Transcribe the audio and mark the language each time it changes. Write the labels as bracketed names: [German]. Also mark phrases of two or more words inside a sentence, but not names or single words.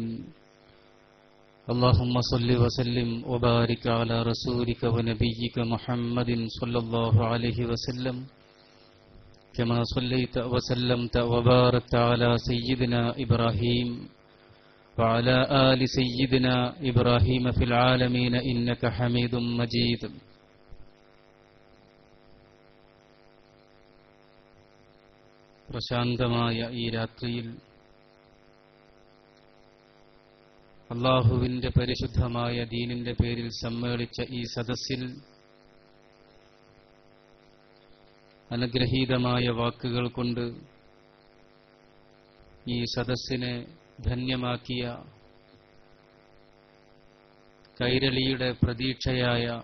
[Arabic] اللهم صل وسلم وبارك على رسولك ونبيك محمد صلى الله عليه وسلم كما صليت وسلمت وباركت على سيدنا إبراهيم وعلى آل سيدنا إبراهيم في العالمين إنك حميد مجيد. [Malayalam] പ്രശാന്തമായ ഈ രാത്രിയിൽ അല്ലാഹുവിന്റെ പരിശുദ്ധമായ ദീനിന്റെ പേരിൽ സമ്മേളിച്ച ഈ സദസ്സിൽ അനുഗ്രഹീതമായ വാക്കുകൾ കൊണ്ട് ഈ സദസ്സിനെ ധന്യമാക്കിയ കൈരളിയുടെ പ്രതീക്ഷയായ